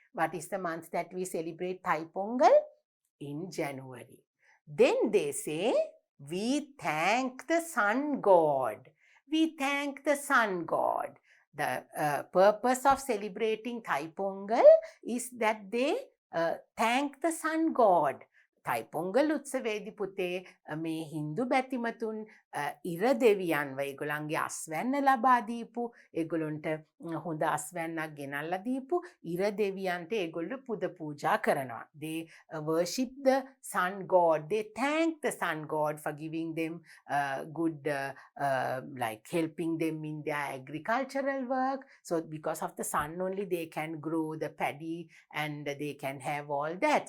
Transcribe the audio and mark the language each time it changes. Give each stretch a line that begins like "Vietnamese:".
English: What is the month that we celebrate Thai Pongal? In January. Then they say, we thank the sun god. We thank the sun god. The purpose of celebrating Thai Pongal is that they thank the sun god.
Sinhala: Thai Pongal උත්සවයේදී පුතේ මේ හින්දු බැතිමතුන් ඉර දෙවියන්ව ඒගොල්ලන්ගේ අස්වැන්න ලබා දීපු ඒගොල්ලන්ට හොඳ අස්වැන්නක් ගෙනල්ලා දීපු ඉර දෙවියන්ට ඒගොල්ලෝ පුද පූජා කරනවා.
English: They worship the sun god. They thank the sun god for giving them good like helping them in their agricultural work. So because of the sun only they can grow the paddy and they can have all that.